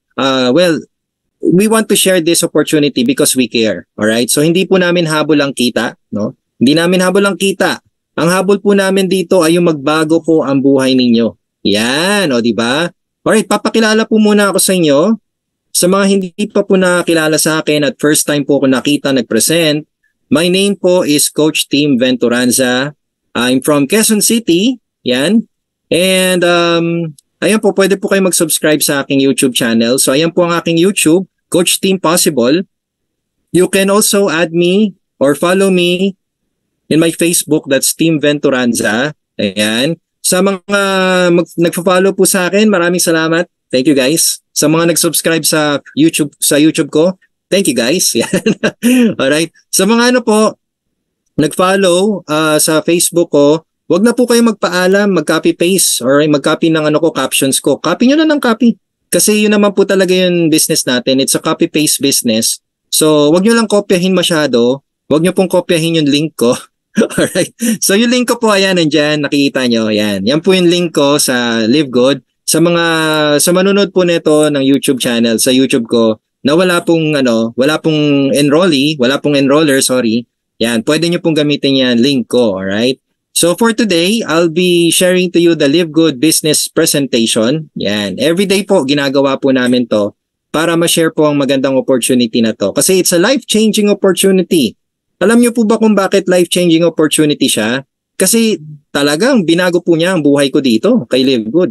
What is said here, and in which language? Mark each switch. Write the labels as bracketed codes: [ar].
[en] Well, we want to share this opportunity because we care. [tl] Alright, so hindi po namin habol ang kita, no? Hindi namin habol ang kita. Ang habol po namin dito ay yung magbago po ang buhay ninyo. Yan, o diba? Alright, papakilala po muna ako sa inyo. Sa mga hindi pa po nakakilala sa akin at first time po ako nakita, nag-present, [en] my name po is [tl] Coach Tim Venturanza. [en] I'm from Quezon City. [tl] Yan. And ayan po, pwede po kayo mag-subscribe sa aking YouTube channel. So ayan po ang aking YouTube, Coach Tim Possible. [en] You can also add me or follow me in my Facebook, that's Tim Venturanza. [tl] Ayan. Sa mga nagpo-follow po sa akin, maraming salamat. [en] Thank you guys. [tl] Sa mga nag-subscribe sa YouTube ko, [en] thank you guys. [tl] Alright. Sa mga nag-follow sa Facebook ko, wag na po kayo magpaalam, mag-copy-paste or mag-copy ng captions ko. Copy nyo na ng copy. Kasi yun naman po talaga yung business natin. [en] It's a copy-paste business. [tl] So, wag nyo lang kopyahin masyado. Wag nyo pong kopyahin yung link ko. Alright. So yung link ko po, ayan, nandyan, nakikita nyo, ayan. Yan po yung link ko sa Live Good. Sa manunod po nito ng YouTube channel, sa YouTube ko, na wala pong enroller, sorry. Yan, pwede nyo pong gamitin yan, link ko, alright? [en] So for today, I'll be sharing to you the Live Good business presentation. [tl] Yan, everyday po, ginagawa po namin to para ma-share po ang magandang opportunity na to. [en] Kasi it's a life-changing opportunity. [tl] Alam niyo po ba kung bakit life-changing opportunity siya? Kasi talagang binago po niya ang buhay ko dito kay Live Good.